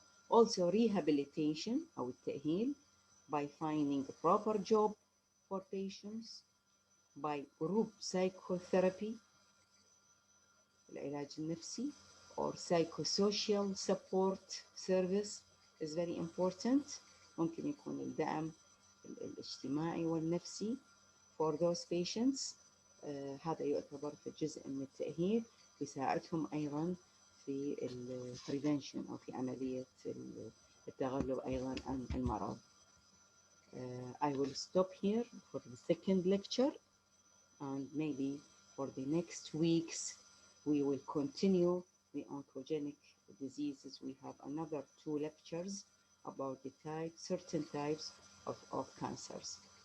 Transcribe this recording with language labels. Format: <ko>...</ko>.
<en>Also rehabilitation أو التأهيل by finding a proper job for patients, by group psychotherapy العلاج النفسي or psychosocial support service is very important.</en> <ar>ممكن يكون الدعم الاجتماعي والنفسي</ar> <en>for those patients.</en> <ar>هذا يعتبر في جزء من التأهيل، يساعدهم أيضا في ال prevention أو في عملية التغلب أيضا عن المرض.</ar> <en>I will stop here for the second lecture, and maybe for the next weeks we will continue the oncogenic diseases. We have another 2 lectures about the certain types of cancers.</en>